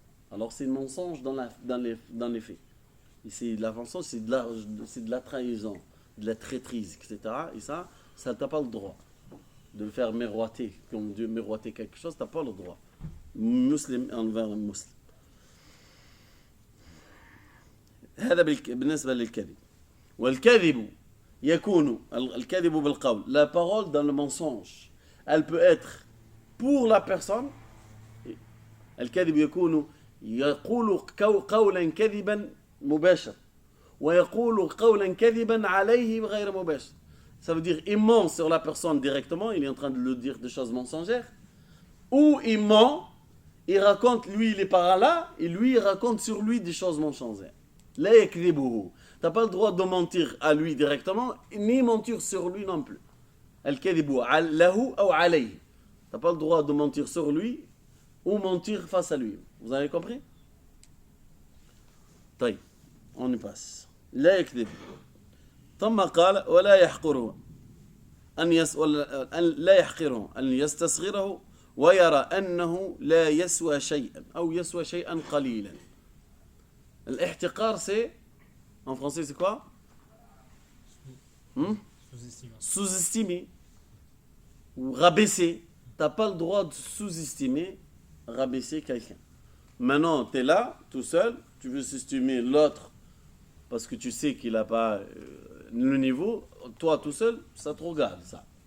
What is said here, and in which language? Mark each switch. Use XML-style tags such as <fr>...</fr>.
<fr>Alors, c'est un mensonge dans les faits. Et c'est la mensonge, c'est de la trahison, de la traîtrise, etc. Et ça t'as pas le droit de le faire miroiter, comme Dieu miroiter quelque chose, t'as pas le droit. Muslim envers un musulman.</fr> <ar>هذا بالنسبة للكذب والكذب يكون الكذب بالقول.</ar> <fr>La parole dans le mensonge, elle peut être pour la personne.</fr> <ar>الكذب يكون يقول قولا كذبا مباشر ويقول قولا كذبا عليه غير مباشر.</ar> <fr>Ça veut dire il ment sur la personne directement, il est en train de lui dire des choses mensongères, ou il ment, il raconte, lui il est par là, et lui il raconte sur lui des choses mensongères.</fr> <ar>La yakdhibuhu.</ar> <fr>T'as pas le droit de mentir à lui directement, ni mentir sur lui non plus.</fr> <ar>Al-kadhibu lahu</ar> <fr>ou alayhi. T'as pas le droit de mentir sur lui ou mentir face à lui. Vous avez compris?</fr> <ar>طيب,</ar> <fr>on y passe.</fr> <ar>لا يكذب. ثم قال ولا يحقره لا يحقره أن يستصغره ويرى أنه لا يسوى شيئا أو يسوى شيئا قليلا.</ar> <fr>الاحتقار c'est en français c'est quoi? Sous-estimer ou rabaisser. T'as pas le droit de sous-estimer, rabaisser quelqu'un. Maintenant, tu es là, tout seul, tu veux sous-estimer l'autre parce que tu sais qu'il n'a pas le niveau, toi tout seul, ça te regarde ça.</fr>